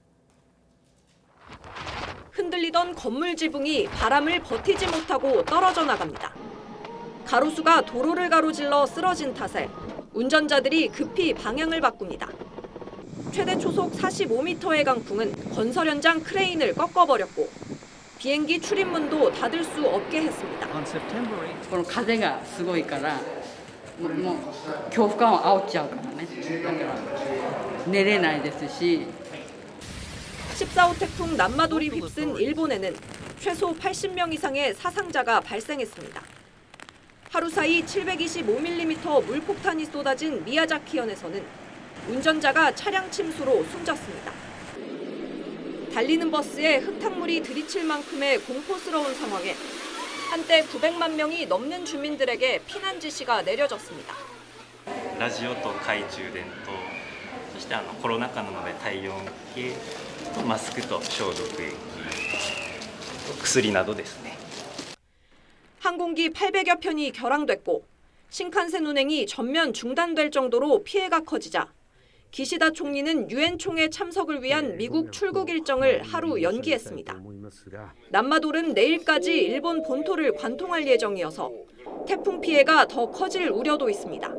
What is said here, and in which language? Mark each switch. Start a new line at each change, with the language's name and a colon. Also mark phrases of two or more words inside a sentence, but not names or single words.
Korean: 흔들리던 건물 지붕이 바람을 버티지 못하고 떨어져 나갑니다. 가로수가 도로를 가로질러 쓰러진 탓에 운전자들이 급히 방향을 바꿉니다. 최대 초속 45m의 강풍은 건설 현장 크레인을 꺾어버렸고 비행기 출입문도 닫을 수 없게 했습니다.
Japanese: この風がすごいからもう恐怖感を煽っちゃうからね。だから寝れないですし。
Korean: 14호 태풍 남마돌이 휩쓴 일본에는 최소 80명 이상의 사상자가 발생했습니다. 하루 사이 725mm 물폭탄이 쏟아진 미야자키현에서는 운전자가 차량 침수로 숨졌습니다. 달리는 버스에 흙탕물이 들이칠 만큼의 공포스러운 상황에 한때 900만 명이 넘는 주민들에게 피난 지시가 내려졌습니다.
Japanese: ラジオと懐中電灯、そしてコロナ禍なので体温計とマスクと消毒液、薬などですね。
Korean: 항공기 800여 편이 결항됐고 신칸센 운행이 전면 중단될 정도로 피해가 커지자 기시다 총리는 유엔 총회 참석을 위한 미국 출국 일정을 하루 연기했습니다. 남마돌은 내일까지 일본 본토를 관통할 예정이어서 태풍 피해가 더 커질 우려도 있습니다.